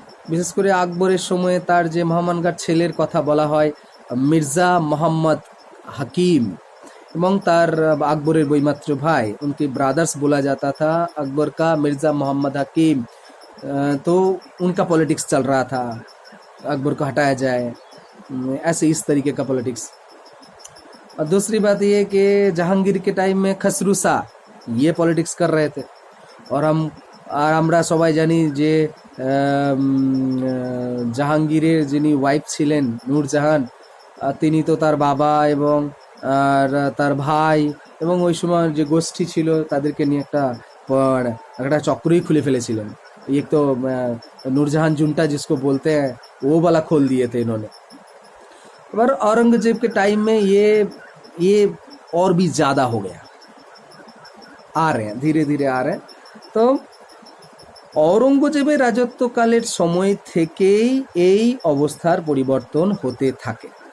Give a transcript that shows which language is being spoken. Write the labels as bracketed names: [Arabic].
[Bangla] বিশেষ করে আকবরের সময়ে তার যে মহামানগার ছেলের কথা বলা হয় মির্জা মোহাম্মদ হাকিম, এবং তার আকবরের বৈমাত্র ভাই, [Hindi] उनके ब्रदर्स बोला जाता था अकबर का मिर्जा मोहम्मद हकीम। तो उनका पॉलिटिक्स चल रहा था, अकबर को हटाया जाए, ऐसे इस तरीके का पॉलिटिक्स। और दूसरी बात ये कि जहांगीर के टाइम में खसरू शाह ये पॉलिटिक्स कर रहे थे। [Bangla] और আমরা সবাই জানি যে জাহাঙ্গীরের যিনি ওয়াইফ ছিলেন নূরজাহান, তিনি তো তার বাবা এবং আর তার ভাই এবং ওই সময় যে গোষ্ঠী ছিল তাদেরকে নিয়ে একটা চক্রই খুলে ফেলেছিলেন। [Hindi] एक तो नूरजहान जुंटा जिसको बोलते हैं वो वाला खोल दिए थे इन्होंने। पर औरंगजेब के टाइम में ये और भी ज़्यादा हो गया, आ रहे हैं धीरे धीरे आ रहे हैं। [Bangla] तो औरंगजेबेर राजत्वकालेर समय থেকেই এই অবস্থার পরিবর্তন হতে থাকে।